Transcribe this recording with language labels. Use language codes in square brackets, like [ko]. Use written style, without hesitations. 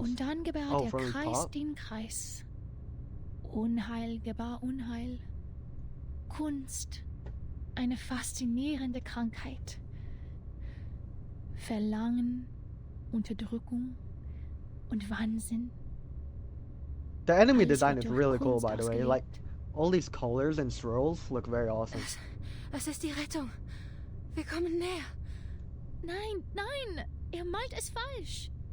[de] Und dann gebar der Kreis den Kreis. Unheil gebar Unheil. Kunst, eine faszinierende Krankheit. Verlangen, Unterdrückung und Wahnsinn. [en] The enemy design is really cool, by the way. Like, all these colors and swirls look very awesome. [de] Es ist die Rettung. Wir kommen näher. Nein, nein, er malt es falsch.